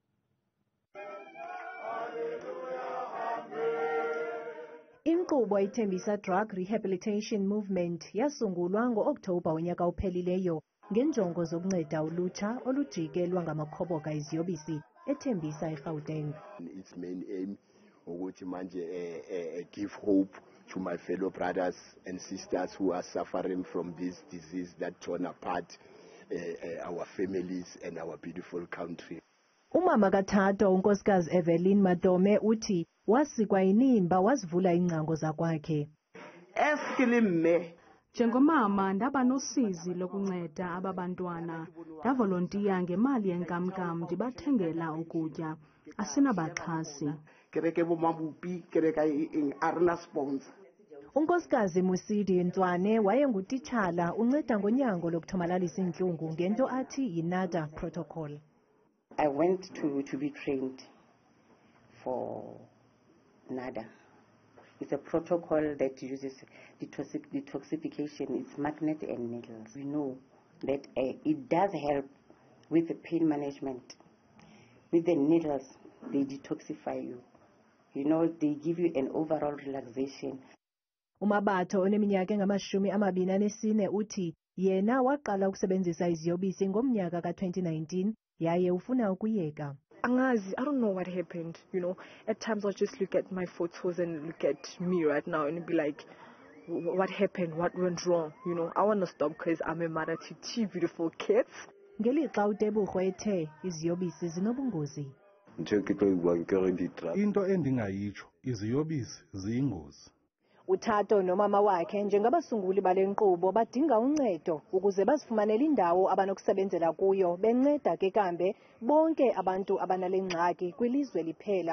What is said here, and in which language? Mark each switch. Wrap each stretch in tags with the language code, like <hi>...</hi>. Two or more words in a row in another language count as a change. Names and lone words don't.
<xh>Inkqubo i-Tembisa Drug Rehabilitation Movement yasungulwa ngo-Okthobha wonyaka ophelileyo ngenjongo zokunceda ulutsha olujikelwa ngamakhoboka eziyobisi eTembisa eGauteng.</xh> <en>Its main aim</en> <xh>ukuthi manje</xh> <en>give hope to my fellow brothers and sisters who are suffering from this disease that torn apart our families and our beautiful country.</en> <xh>Umama kaThato unkosikazi Evelyn Madome uthi wasikwa inimba wazivula ingcango zakwakhe. Eskilimme njengomama ndaba nosizi lokunceda aba bantwana, ndavolontiya ngemali yenkamnkam ndibathengela ukutya, asinabaxhasi.</xh> <st>Kereke bomabupi kereka arna sponsor.</st> <xh>Unkosikazi Musidi wayengutitshala unceda ngonyango lokuthomalalisa intlungu ngento athi yi-NADA protocol.</xh> <en>I went to be trained for NADA. It's a protocol that uses detoxification. It's magnet and needles. We know that it does help with the pain management. With the needles, they detoxify you. You know, they give you an overall relaxation.</en> <xh>Umabatho oneminyaka engama-24 uthi yena waqala ukusebenzisa iziyobisi ngomnyaka ka-2019 yaye ufuna ukuyeka.</xh> <zu>Angazi,</zu> <en>I don't know what happened, you know. At times I'll just look at my photos and look at me right now and be like, what happened? What went wrong? You know, I want to stop because I'm a mother to two beautiful kids.</en> <xh>Ngelixa uTebugo ethe iziyobisi zinobungozi. Into endingayitsho, iziyobisi ziyingozi. Uthato nomama wakhe njengabasunguli bale nkqubo badinga uncedo ukuze bazifumanele indawo abanokusebenzela kuyo benceda ke kambe bonke abantu abanale ngxaki kwilizwe liphela.</xh>